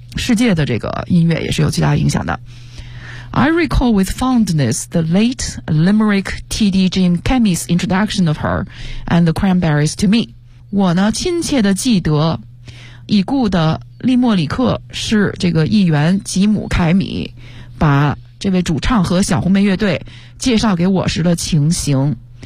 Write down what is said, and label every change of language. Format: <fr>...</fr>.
<zh>世界的这个音乐也是有巨大影响的。</zh> <en>I recall with fondness the late Limerick T.D. Jim Kemmy's introduction of her and the Cranberries to me.</en> <zh>我呢亲切地记得已故的利莫里克是这个议员吉姆凯米把这位主唱和小红梅乐队介绍给我时的情形。</zh>